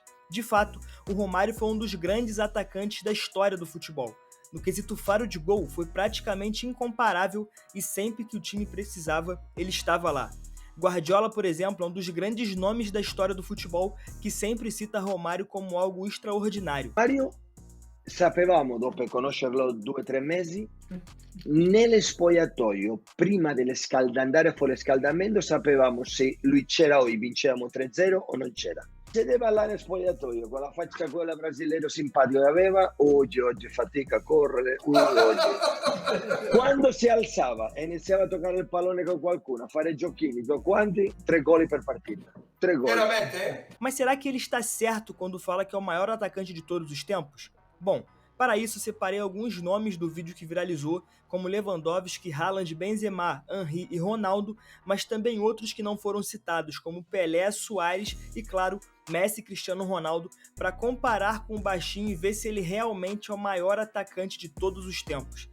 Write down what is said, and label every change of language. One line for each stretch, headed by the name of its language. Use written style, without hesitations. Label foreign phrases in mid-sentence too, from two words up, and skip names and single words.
Portuguese: De fato, o Romário foi um dos grandes atacantes da história do futebol. No quesito faro de gol, foi praticamente incomparável e sempre que o time precisava, ele estava lá. Guardiola, por exemplo, é um dos grandes nomes da história do futebol que sempre cita Romário como algo extraordinário.
Italian: Mario sapevamo, dopo conoscerlo 2 o 3 mesi, nello spogliatoio, prima andare fuori riscaldamento, sapevamo se lui c'era o vincevamo 3-0 o non c'era. Sedeva là nel spogliatoio con la faccia quella brasileiro simpatico che aveva, oggi fatica a correre, oggi. Quando si alzava e iniziava a toccare il pallone con qualcuno, a fare giochini, quanti? 3 gol per partita. 3 gol. Veramente?
Portuguese: Mas será que ele está certo quando fala que é o maior atacante de todos os tempos? Bom, para isso separei alguns nomes do vídeo que viralizou, como Lewandowski, Haaland, Benzema, Henry e Ronaldo, mas também outros que não foram citados, como Pelé, Suárez e, claro, Messi e Cristiano Ronaldo, para comparar com o baixinho e ver se ele realmente é o maior atacante de todos os tempos.